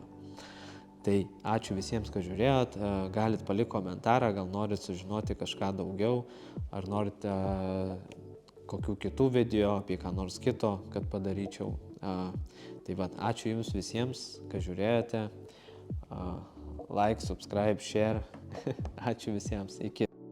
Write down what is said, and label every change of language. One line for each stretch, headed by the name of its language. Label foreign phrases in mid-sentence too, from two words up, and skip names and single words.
Lithuanian: Tai ačiū visiems, kad žiūrėjot, galit palikti komentarą, gal norit sužinoti kažką daugiau, ar norit kokių kitų video, apie ką nors kito, kad padaryčiau. Tai va, ačiū jums visiems, kad žiūrėjote.
English: Like, subscribe, share.
Lithuanian: Ačiū visiems. Iki.